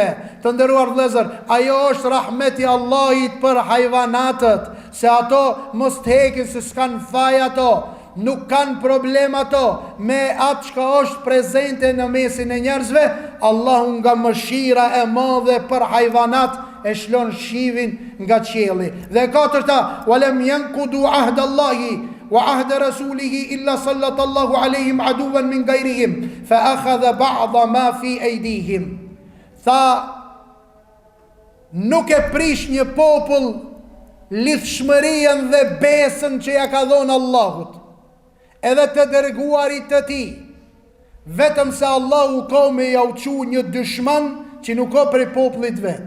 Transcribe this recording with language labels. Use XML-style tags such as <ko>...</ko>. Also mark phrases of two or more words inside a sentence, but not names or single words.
<sq>Të nderuar vëllezër, ajo është rahmeti Allahit për hajvanatët, se ato mos të hekin se s'kan faj ato, nuk kanë problem ato me atë çka është prezente në mesin e njerëzve. Allahu nga mëshira e madhe për hajvanat e shlon shivin nga qielli. Dhe katërta,</sq> <ar>ولم ينقضوا عهد الله وعهد رسوله إلا سلط الله عليهم عدوا من غيرهم فأخذ بعض ما في أيديهم.</ar> <sq>Tha, nuk e prish një popull lidhshmërinë dhe besën që ja ka dhënë Allahut edhe të dërguarit të tij, vetëm se Allahu ka me ja uqu një dëshman që nuk ka prej popullit vet.</sq>